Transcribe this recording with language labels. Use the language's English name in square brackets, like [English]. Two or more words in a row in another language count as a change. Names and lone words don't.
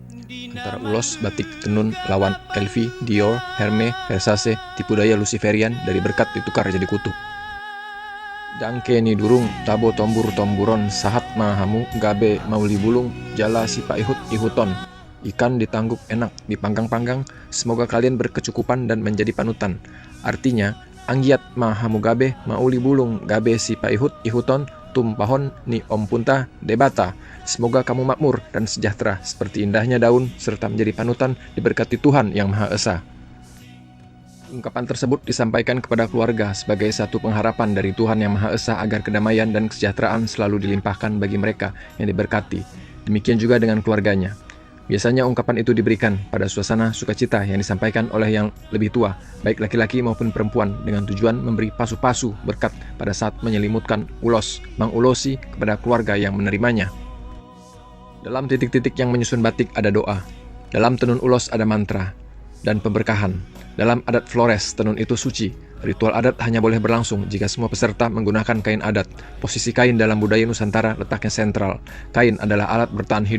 [Indonesian] Antara ulos, batik, tenun, lawan, LV, Dior, Hermes, Versace, tipu daya Luciferian dari berkat ditukar jadi kutu. [Batak Toba] Dangke ni durung, tabo tombur tomburon, sahat mahamu, gabe mauli bulung, jala sipa ihut ihuton. [Indonesian] Ikan ditangguk enak, dipanggang-panggang, semoga kalian berkecukupan dan menjadi panutan. Artinya, [Batak Toba] anggiat mahamu gabe mauli bulung, gabe sipa ihut ihuton, tumpahon ni om punta debata. [Indonesian] Semoga kamu makmur dan sejahtera seperti indahnya daun serta menjadi panutan diberkati Tuhan Yang Maha Esa. Ungkapan tersebut disampaikan kepada keluarga sebagai satu pengharapan dari Tuhan Yang Maha Esa agar kedamaian dan kesejahteraan selalu dilimpahkan bagi mereka yang diberkati. Demikian juga dengan keluarganya. Biasanya ungkapan itu diberikan pada suasana sukacita yang disampaikan oleh yang lebih tua, baik laki-laki maupun perempuan, dengan tujuan memberi pasu-pasu berkat pada saat menyelimutkan ulos, mengulosi kepada keluarga yang menerimanya. Dalam titik-titik yang menyusun batik ada doa, dalam tenun ulos ada mantra, dan pemberkahan. Dalam adat Flores, tenun itu suci. Ritual adat hanya boleh berlangsung jika semua peserta menggunakan kain adat. Posisi kain dalam budaya Nusantara letaknya sentral. Kain adalah alat bertahan hidup.